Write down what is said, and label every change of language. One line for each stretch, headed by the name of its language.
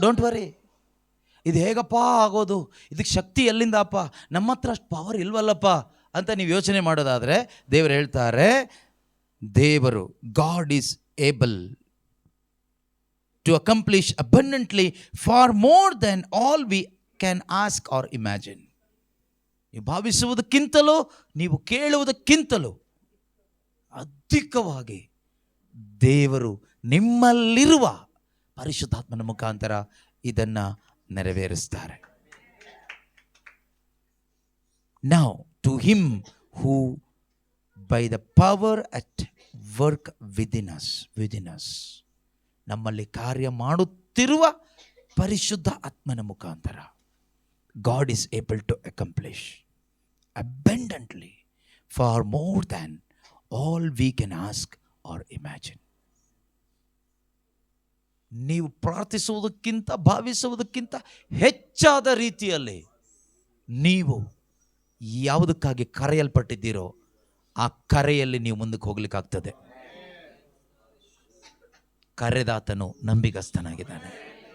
English: don't worry,
Kannada: ಇದು ಹೇಗಪ್ಪ ಆಗೋದು, ಇದಕ್ಕೆ ಶಕ್ತಿ ಎಲ್ಲಿಂದಪ್ಪ, ನಮ್ಮ ಹತ್ರ ಅಷ್ಟು ಪವರ್ ಇಲ್ವಲ್ಲಪ್ಪ ಅಂತ ನೀವು ಯೋಚನೆ ಮಾಡೋದಾದರೆ ದೇವರು ಹೇಳ್ತಾರೆ, ದೇವರು
English: God is able to accomplish abundantly far more than all we can ask or imagine.
Kannada: ನೀವು ಭಾವಿಸುವುದಕ್ಕಿಂತಲೂ ನೀವು ಕೇಳುವುದಕ್ಕಿಂತಲೂ ಅಧಿಕವಾಗಿ ದೇವರು ನಿಮ್ಮಲ್ಲಿರುವ ಪರಿಶುದ್ಧಾತ್ಮನ ಮುಖಾಂತರ ಇದನ್ನು ನೆರವೇರಿಸ್ತಾರೆ.
English: Now to him who by the power at work within us
Kannada: ನಮ್ಮಲ್ಲಿ ಕಾರ್ಯ ಮಾಡುತ್ತಿರುವ ಪರಿಶುದ್ಧ ಆತ್ಮನ ಮುಖಾಂತರ
English: God is able to accomplish abundantly far more than all we can ask or imagine.
Kannada: ನೀವು ಪ್ರಾರ್ಥಿಸುವುದಕ್ಕಿಂತ ಭಾವಿಸುವುದಕ್ಕಿಂತ ಹೆಚ್ಚಾದ ರೀತಿಯಲ್ಲಿ ನೀವು ಯಾವುದಕ್ಕಾಗಿ ಕರೆಯಲ್ಪಟ್ಟಿದ್ದೀರೋ ಆ ಕರೆಯಲ್ಲಿ ನೀವು ಮುಂದಕ್ಕೆ ಹೋಗ್ಲಿಕ್ಕಾಗ್ತದೆ. ಕರೆದಾತನು ನಂಬಿಗಸ್ತನಾಗಿದ್ದಾನೆ.